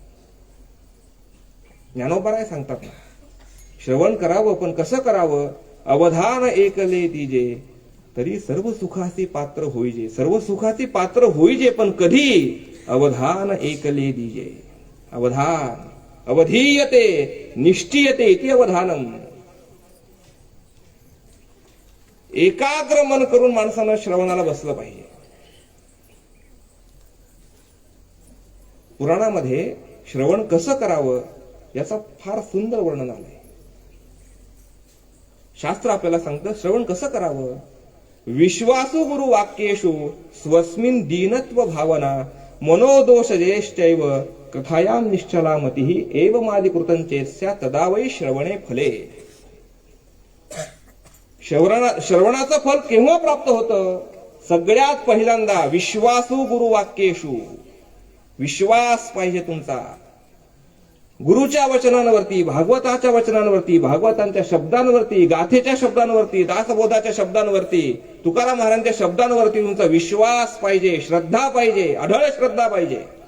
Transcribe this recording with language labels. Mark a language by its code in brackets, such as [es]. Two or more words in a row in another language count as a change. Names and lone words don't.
[mr] ज्ञानोबराय सांगतात ना, श्रवण करावं पण कसं करावं? अवधान एकले दिजे, तरी सर्व सुखाची पात्र होईजे. सर्व सुखाची पात्र होईजे, पण कधी? अवधान एकले दिजे. अवधान, [sa] अवधीयते निष्ठीयते इति अवधानम. [mr] एकाग्र मन करून माणसानं श्रवणाला बसलं पाहिजे. पुराणामध्ये श्रवण कसं करावं याचा फार सुंदर वर्णन आलंय. शास्त्र आपल्याला सांगतं श्रवण कसं करावं. [sa] विश्वासु गुरु वाक्येषु स्वस्मिन दीनत्व भावना मनोदोषजेश्चैव कथायाम निश्चला मतिः एवमादिकृतं चेत्स्या तदा वै श्रवणे फले. [mr] श्रवणाचं फल केव्हा प्राप्त होतं? सगळ्यात पहिल्यांदा [sa] विश्वासु गुरु वाक्येषु. [mr] विश्वास पाहिजे तुमचा गुरुच्या वचनांवरती, भागवताच्या वचनांवरती, भागवतांच्या शब्दांवरती, गाथेच्या शब्दांवरती, दासबोधाच्या शब्दांवरती, तुकाराम महाराजांच्या शब्दांवरती तुमचा विश्वास पाहिजे, श्रद्धा पाहिजे, अढळ श्रद्धा पाहिजे.